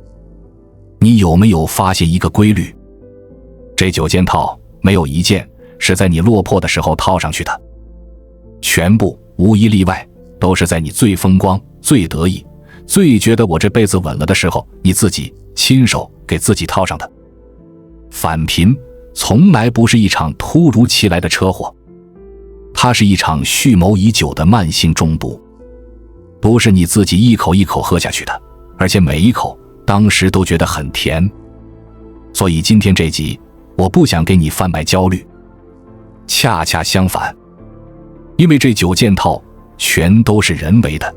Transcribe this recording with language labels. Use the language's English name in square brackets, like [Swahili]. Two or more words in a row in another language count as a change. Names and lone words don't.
[Chinese] 你有沒有發現一個規律？這9件套沒有一件是在你落魄的時候套上去的，全部無一例外都是在你最風光、最得意、最覺得我這輩子穩了的時候，你自己親手給自己套上的。返貧從來不是一場突如其來的車禍，它是一場蓄謀已久的慢性中毒，不是你自己一口一口喝下去的，而且每一口當時都觉得很甜。所以今天這集我不想給你贩卖焦慮，恰恰相反，因為這9件套全都是人為的。